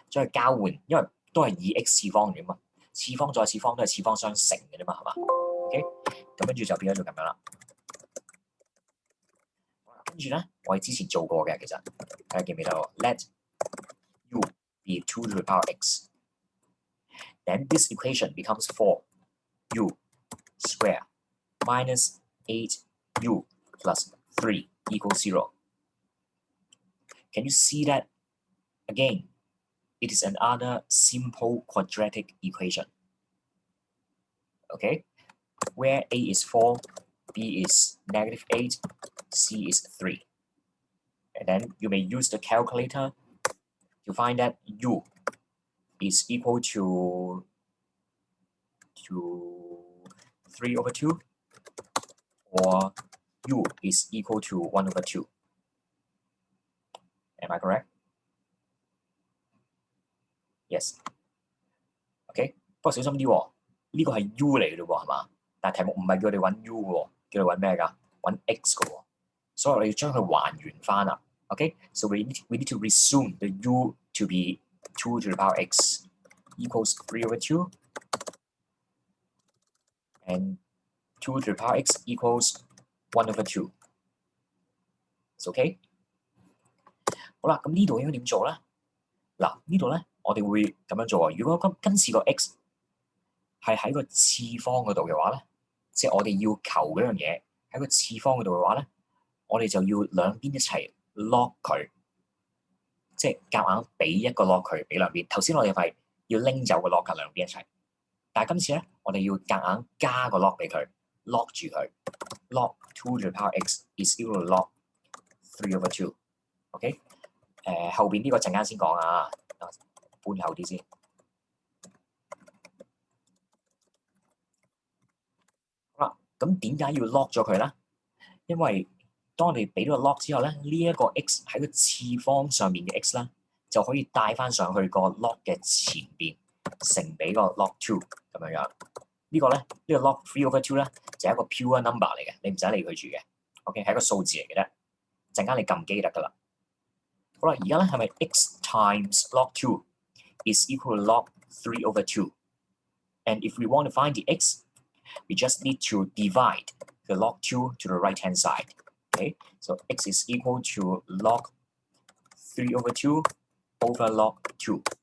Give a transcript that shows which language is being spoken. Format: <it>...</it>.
<yue>將佢交換，因為都係以 x 次方嘅嘛，次方再次方都係次方相乘嘅啫嘛，係嘛 ？OK， 咁跟住就變咗做咁樣啦。跟住咧，我哋之前做過嘅，其實大家記唔記得？</yue> <en>Let u be 2 to the power x. Then this equation becomes 4u square minus 8u plus 3 equals 0. Can you see that? Again, it is another simple quadratic equation. Okay, where a is 4, b is -8, c is 3. And then you may use the calculator to find that u is equal to 3/2, or u is equal to 1/2. Am I correct? Yes.</en> <yue>OK， 不過小心啲喎，呢個係 u 嚟嘅啫喎，係嘛？但係題目唔係叫你揾 u 嘅喎，叫你揾咩㗎？揾 x 嘅喎，所以我哋要將佢還原翻啦。</yue> <en>OK，so we need to resume the u to be 2 to the power x equals 3/2, and 2 to the power x equals 1/2. It's OK。</en> <yue>好啦，咁呢度應該點做咧？嗱，呢度咧我哋會咁樣做啊。如果今次個 x 係喺個次方嗰度嘅話咧，即係我哋要求嗰樣嘢喺個次方嗰度嘅話咧，我哋就要兩邊一齊 log 佢，即係夾硬俾一個 log 佢，俾兩邊。頭先我哋係要拎走個 log 㗎，兩邊一齊。但係今次咧，我哋要夾硬加個 log 俾佢 ，log 住佢 ，</yue> <en>log 2 to the power x is equal to log 3/2。</en> <yue>OK， 後邊呢個陣間先講啊，搬後啲先。好啦，咁點解要 log 咗佢咧？因為當我哋俾咗個 log 之後咧，呢一個 x 喺個次方上面嘅 x 啦，就可以帶翻上去個 log 嘅前邊，乘俾個 log 2咁樣樣。呢個咧，呢個 log 3/2咧就係一個 pure number 嚟嘅，你唔使理佢住嘅。 OK， 係一個數字嚟嘅啫。陣間你撳機得㗎啦。好啦，而家咧係咪</yue> <en>x times log 2 is equal to log 3/2? And if we want to find the x, we just need to divide the log 2 to the right-hand side. Okay, so x is equal to log 3/2 over log 2.</en>